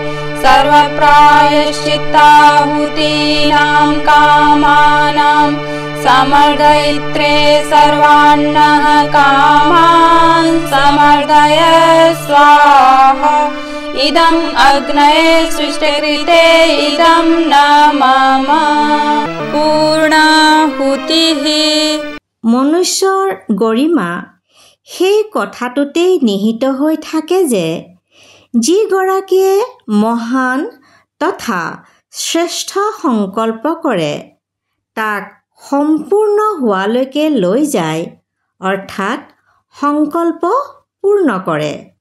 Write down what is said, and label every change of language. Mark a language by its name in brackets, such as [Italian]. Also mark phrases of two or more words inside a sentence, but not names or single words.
[Sanskrit] सर्वप्रायश्चित्ताहुतीनां कामानां समर्दयित्रे सर्वान्नः कामान् समर्दय स्वाहा इदम् अग्नये सृष्टकृते इदं नमामः पूर्णाहुतिः। [Assamese] মনুষ্যৰ গৰিমা সেই কথাটোতেই নিহিত হৈ থাকে যে যিগৰাকীয়ে মহান তথা শ্ৰেষ্ঠ সংকল্প কৰে তাক সম্পূৰ্ণ হোৱালৈকে লৈ যায়, অৰ্থাৎ সংকল্প পূৰ্ণ কৰে।